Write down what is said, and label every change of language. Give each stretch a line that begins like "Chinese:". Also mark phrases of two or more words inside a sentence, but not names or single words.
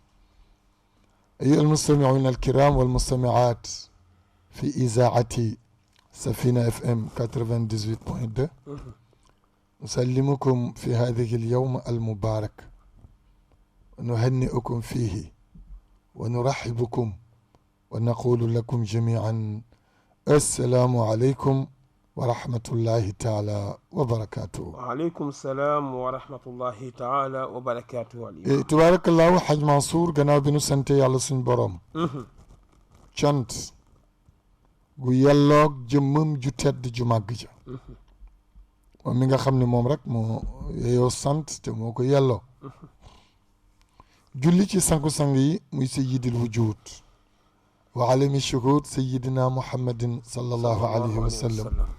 Arabic: أيها المستمعون الكرام والمستمعات في إذاعة سفينة FM 98.2 نسلمكم في هذه اليوم المبارك ونهنئكم فيه ونرحبكم ونقول لكم جميعا السلام عليكم ورحمة الله تعالى وبركاته. وعليكم السلام ورحمة الله تعالى وبركاته. تبارك الله
Wolof: حاج منصور gannaaw bi nu sante yàlla suñ borom cant gu yelloog jëmmam ju tedd ju màgg ja moom mi nga xam ne moom rek moo yeyoo sant te moo ko yelloo julli ci sangu-sang yi muy
Arabic: سيد الوجود وعالم الشهود سيدنا محمد صلى الله عليه وسلم